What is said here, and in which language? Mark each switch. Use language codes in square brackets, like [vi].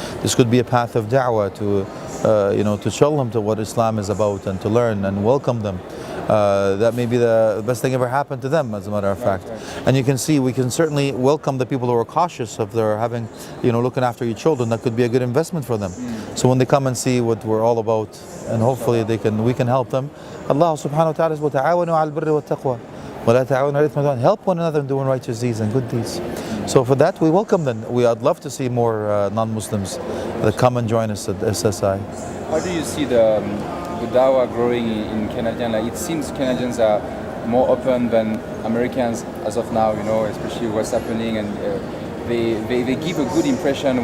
[en] This could be a path of da'wah to show them to what Islam is about and to learn and welcome them. That may be the best thing ever happened to them, as a matter of fact. Right. And you can see, we can certainly welcome the people who are cautious of their having, looking after your children. That could be a good investment for them. So when they come and see what we're all about, and hopefully we can help them. Allah subhanahu wa ta'ala says, [ar] وَتَعَاوَنُوا عَلَى الْبِرِّ وَالتَّقْوَى وَلَا تَعَاوَنُوا عَلَى الْإِثْمِ وَالْعُدْوَانِ. [en] Help one another in doing righteous deeds and good deeds. So for that, we welcome them. I'd love to see more non-Muslims that come and join us at SSI. How do you see the dawah growing in Canadian? Like, it seems Canadians are more open than Americans as of now, especially what's happening, and they give a good impression.